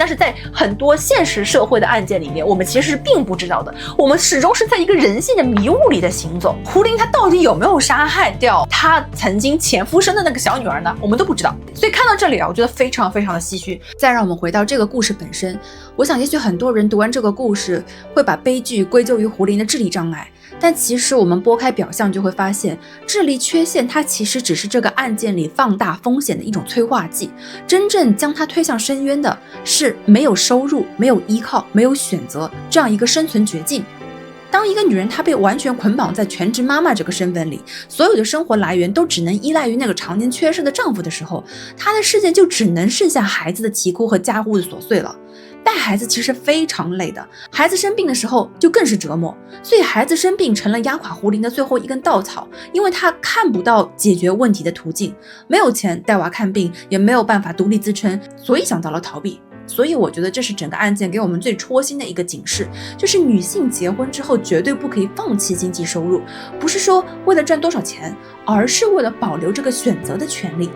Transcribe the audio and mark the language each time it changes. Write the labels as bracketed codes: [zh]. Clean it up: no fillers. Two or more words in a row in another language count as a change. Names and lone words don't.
[zh] 但是在很多現實社會的案件裡面，我們其實是並不知道的，我們始終是在一個人性的迷霧裡的行走。胡林他到底有沒有殺害掉他曾經前夫生的那個小女兒呢？我們都不知道。所以看到这裡啊，我覺得非常非常的唏噓。再让我们回到这个故事本身，我想也许很多人读完这个故事会把悲剧歸咎於胡林的智力障礙，但其實我們撥開表象就會發現，智力缺陷它其實只是這個案件裡放大風險的一種催化劑，真正將它推向深淵的是沒有收入、沒有依靠、沒有選擇這樣一個生存絕境。當一個女人她被完全捆綁在全職媽媽這個身份裡，所有的生活來源都只能依賴於那個常年缺失的丈夫的時候，她的世界就只能剩下孩子的啼哭和家務的瑣碎了。帶孩子其實非常累的，孩子生病的時候就更是折磨，所以孩子生病成了壓垮胡林的最後一根稻草，因為他看不到解決問題的途徑，沒有錢帶娃看病，也沒有辦法獨立支撐，所以想到了逃避。所以我覺得這是整個案件給我們最戳心的一個警示，就是女性結婚之後絕對不可以放棄經濟收入，不是說為了賺多少錢，而是為了保留這個選擇的權利。